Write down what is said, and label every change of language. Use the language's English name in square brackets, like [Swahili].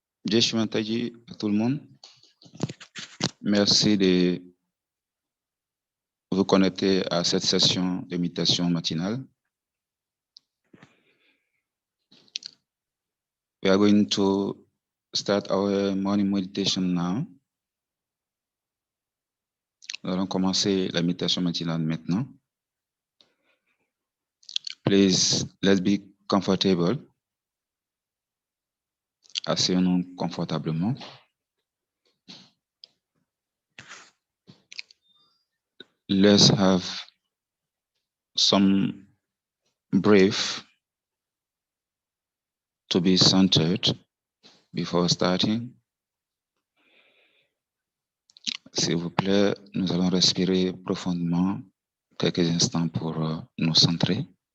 [French] Je suis Mataji à tout le monde. Merci de vous connecter à cette session de méditation matinale. [English] We are going to start our morning meditation now. [French] Nous allons commencer la méditation matinale maintenant. [English] Please, let's be comfortable. [French] Asseyons-nous confortablement. [English] Let's have some breath to be centered before starting. [French] S'il vous plaît, nous allons respirer profondément quelques instants pour nous centrer.